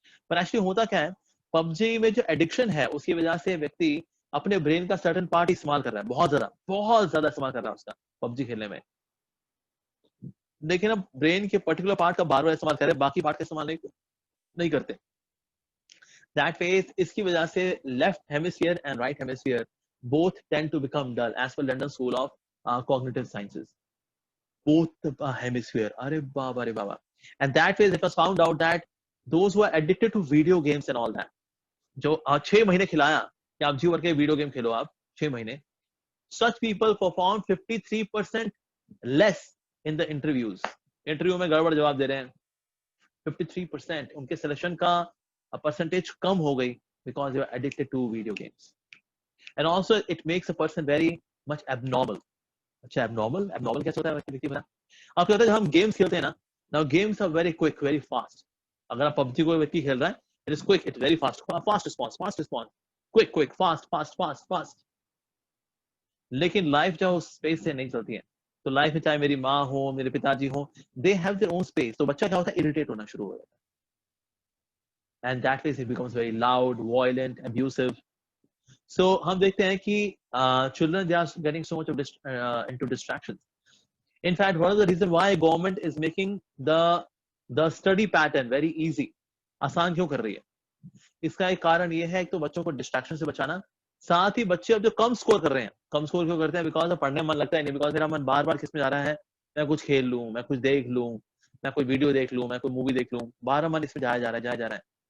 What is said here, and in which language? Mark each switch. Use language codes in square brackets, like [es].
[hi] पर एक्चुअली होता क्या है, PUBG में जो एडिक्शन है उसकी वजह से व्यक्ति अपने ब्रेन का सर्टेन पार्ट इस्तेमाल कर रहा है, बहुत ज्यादा इस्तेमाल कर रहा है उसका PUBG खेलने में. लेकिन अब ब्रेन के पर्टिकुलर पार्ट का बार बार इस्तेमाल कर रहे हैं, बाकी पार्ट का इस्तेमाल नहीं करते. [en] That phase, [hi] इसकी वजह से [en] left hemisphere and right hemisphere both tend to become dull as per London School of Cognitive Sciences. Both hemisphere. [hi] अरे बाबा. [en] And that phase it was found out that those who are addicted to video games and all that, [hi] जो 6 महीने खिलाया कि आप जी भर के video game खेलो आप 6 महीने, [en] such people performed 53% less in the interviews. [hi] Interview में गड़बड़ जवाब दे रहे हैं. [en] 53% [hi] उनके सिलेक्शन का [en] percentage [hi] कम हो गई [en] because they are addicted to video games. And also it makes a person very much abnormal. [hi] अच्छा, abnormal कैसे होता है व्यक्ति बना? आपको पता है जब हम गेम्स खेलते हैं ना, [en] now games are very quick, very fast. [hi] अगर आप PUBG कोई व्यक्ति खेल रहा है, [en] it is quick, it's very fast response, quick, fast. [hi] लेकिन लाइफ जो उस स्पेस से नहीं चलती है, तो लाइफ में चाहे मेरी माँ हो, मेरे पिताजी हो, [en] they have their own space. [hi] तो बच्चा क्या होता है, इरिटेट होना शुरू हो जाता है. [en] And that way it becomes very loud, violent, abusive. So [hi] हम देखते हैं कि [en] children they are getting so much of into distractions. In fact, one of the reasons why government is making the study pattern very easy, [hi] आसान क्यों कर रही है, इसका एक कारण ये है, एक तो बच्चों को डिस्ट्रैक्शन से बचाना, साथ ही बच्चे अब जो कम स्कोर कर रहे हैं, कम स्कोर क्यों करते हैं, बिकॉज पढ़ने में मन लगता है नहीं, बिकॉज मेरा मन बार बार किस में जा रहा है, मैं कुछ खेल लूं, मैं कुछ देख लूं, मैं कोई वीडियो देख लूं, मैं कोई मूवी देख लूं, बार मन इसमें जाया जा रहा है.